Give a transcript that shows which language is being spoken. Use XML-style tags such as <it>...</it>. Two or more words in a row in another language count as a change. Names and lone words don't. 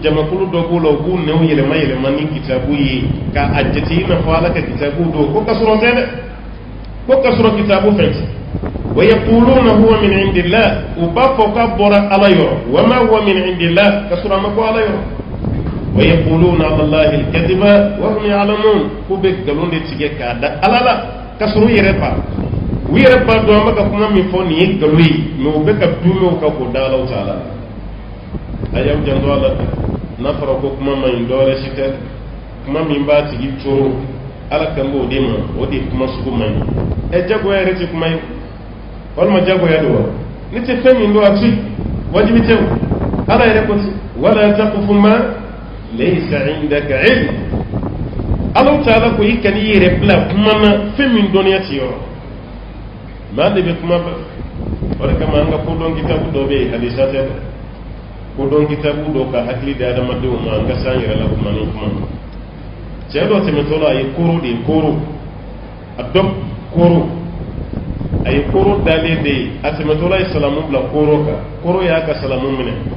<bm>jamakulu dɔ b'u la u b'u nɛw yɛlɛma yɛlɛma ni kitabu ye ka a jate i n'a fɔ ala ka kitabu don ko ka sɔrɔ tɛ dɛ ko ka sɔrɔ kitabu fɛn tɛ</bm> <ar>ويقولون هو من عند الله</ar> <bm>u b'a fɔ k'a bɔra ala yɔrɔ</bm> <ar>وما هو من عند الله</ar> <bm>ka sɔrɔ a ma bɔ ala yɔrɔ</bm> <ar>ويقولون على الله الكذب وهم يعلمون</ar> <bm>k'u bɛ nkalon de tigɛ k'a da ala la ka sɔrɔ u yɛrɛ b'a dɔn an bɛ ka kuma min fɔ nin ye nkalon ye mais u bɛ ka dumew ka k'o da alaw taala a y'aw janto a la n'a fɔra ko kuma man ɲi dɔwɛrɛ si tɛ kuma min b'a tigi toro ala kan b'o de ma o de kuma sugu man ɲi jagoya yɛrɛ tɛ kuma ye walima jagoya don wa ne tɛ fɛn min don a ci wajibi tɛ o ala yɛrɛ ko ten</bm> <ar>ولا تقف ما ليس عندك علم</ar> <bm>alaw taala ko i kan'i yɛrɛ bila kuma na fɛn min dɔnniya tɛ yɔrɔ maa de bɛ kuma bɛɛ o de kama an ka kodɔn kitabu dɔ bɛ yen hadisa tɛ dɛ kodɔn kitabu dɔ ka hakili di adamadenw ma an ka s'an yɛrɛ la kuma ni kuma cɛ dɔ tɛmɛtɔ la a ye koro de ye koro a dɔ koro a ye koro dalen de ye a tɛmɛtɔ la ye salamu bila koro kan koro y'a ka salamu minɛ</bm>